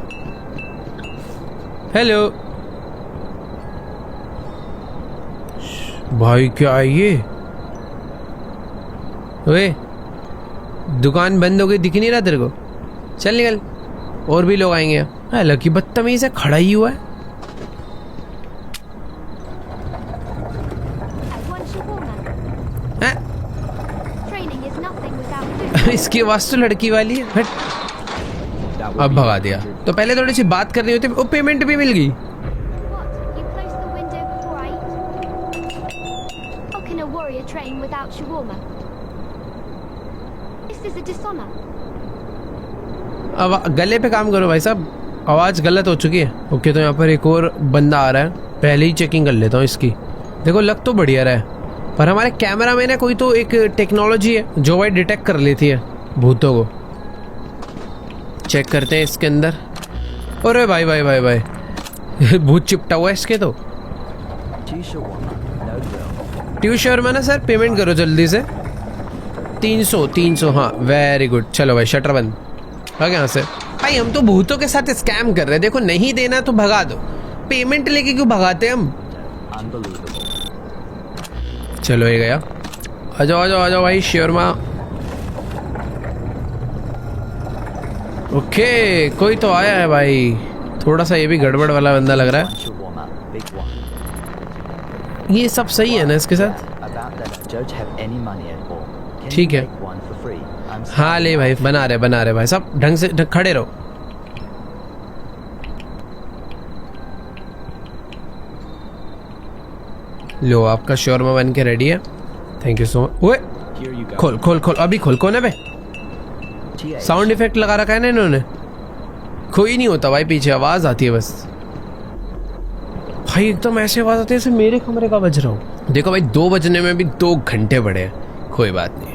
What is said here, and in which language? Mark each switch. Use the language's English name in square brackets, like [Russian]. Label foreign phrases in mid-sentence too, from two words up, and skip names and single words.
[Hindi] हेलो भाई, क्या है ये? ओए दुकान बंद हो गई, दिख नहीं रहा तेरे को? चल निकल, और भी लोग आएंगे। हाँ, लकी बदतमीज है, खड़ा ही हुआ है। [English] At one shawarma. [Hindi] हैं? [English] Training is nothing without food. [Hindi] इसकी आवाज तो लड़की वाली है। हट। [English] That will [Hindi] अब [English] be [Hindi] भगा दिया। 100. तो पहले थोड़ी सी बात करनी होती, वो पेमेंट भी मिल गई। [English] What? You close the window before I eat? How can a warrior train without shawarma? This is a dishonor. [Hindi] अब गले पे काम करो भाई साहब, आवाज गलत हो चुकी है। ओके, तो यहाँ पर एक और बंदा आ रहा है, पहले ही चेकिंग कर लेता हूँ इसकी। देखो लग तो बढ़िया रहा है, पर हमारे कैमरा में ना कोई तो एक टेक्नोलॉजी है जो भाई डिटेक्ट कर लेती है भूतों को। चेक करते हैं इसके अंदर। अरे भाई भाई भाई भाई भूत चिपटा हुआ है इसके तो। [English] Two shawarma, no grill. [Hindi] ट्यू शर्मा ना सर, पेमेंट करो जल्दी से। 300 हाँ, [English] very good. [Hindi] चलो भाई शटर बंद। भाग यहाँ से भाई, हम तो भूतों के साथ स्कैम कर रहे हैं। देखो नहीं देना तो भगा दो, पेमेंट लेके क्यों भगाते हम? [English] Unbelievable. [Hindi] चलो ये गया। आ जाओ आ जाओ आ जाओ भाई शर्मा। ओके, कोई तो आया है भाई। थोड़ा सा ये भी गड़बड़ वाला बंदा लग रहा [English] One shawarma, big one. [Hindi] है। ये सब सही है ना इसके साथ? [English] About that, I don't have any money at all. Can [Hindi] ठीक [English] you [Hindi] है। [English] make one for free? I'm [Hindi] हाँ ले भाई, बना रहे भाई सब ढंग से खड़े रहो। लो आपका शोरमा बन के रेडी है। [English] thank you so much. oye Here you go. [Hindi] खोल खोल खोल, अभी खोल। कौन है बे? TH. साउंड इफेक्ट लगा रखा है ना इन्होंने। कोई नहीं होता भाई, पीछे आवाज आती है बस। भाई एकदम ऐसे आवाज आती है जैसे मेरे कमरे का बज रहा हूँ। देखो भाई 2 बजने में भी 2 घंटे बड़े हैं, कोई बात नहीं।